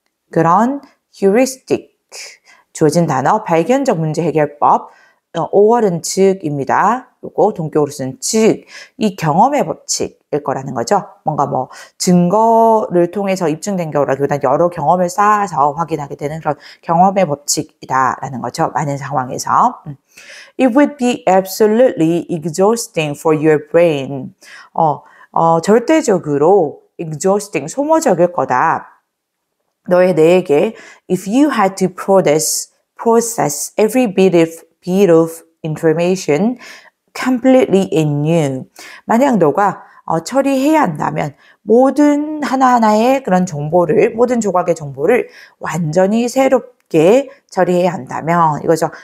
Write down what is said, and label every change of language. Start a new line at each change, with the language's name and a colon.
Korean: 그런 heuristic 주어진 단어 발견적 문제 해결법 5월은 즉입니다. 요거 동격으로 쓴 즉 이 경험의 법칙일 거라는 거죠. 뭔가 증거를 통해서 입증된 거라기보다는 여러 경험을 쌓아서 확인하게 되는 그런 경험의 법칙이다라는 거죠. 많은 상황에서.
English: It would be absolutely exhausting for your brain.
Korean: 절대적으로 exhausting, 소모적일 거다. 너의 뇌에게
English: if you had to process every bit of information completely anew.
Korean: 만약 너가 처리해야 한다면 모든 하나하나의 그런 정보를, 모든 조각의 정보를 완전히 새롭게 처리해야 한다면 이거죠.